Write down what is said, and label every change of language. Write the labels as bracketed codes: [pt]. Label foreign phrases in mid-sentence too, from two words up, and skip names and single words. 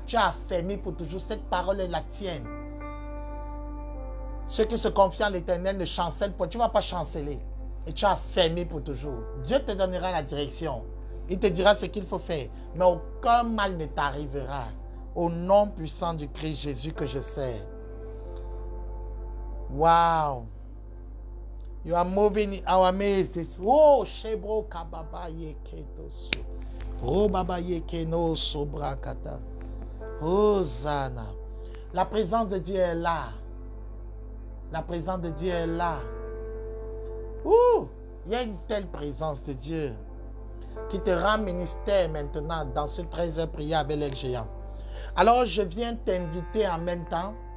[fr] Tu as affermi pour toujours. Cette parole est la tienne. Ceux qui se confient en l'Éternel ne chancellent pas. Tu ne vas pas chanceler. Et tu as affermi pour toujours. Dieu te donnera la direction. Il te dira ce qu'il faut faire. Mais aucun mal ne t'arrivera. Au nom puissant du Christ Jésus que je sais. [en] Wow. You are moving in our midst. Oh, Shebro Kababa Yeketosu. Oh, Baba Yekeno Sobrakata. Oh, Zana. [fr] La présence de Dieu est là. La présence de Dieu est là. Ouh, il y a une telle présence de Dieu qui te rend ministère maintenant dans ce 13h prière avec les géants. Alors, je viens t'inviter en même temps.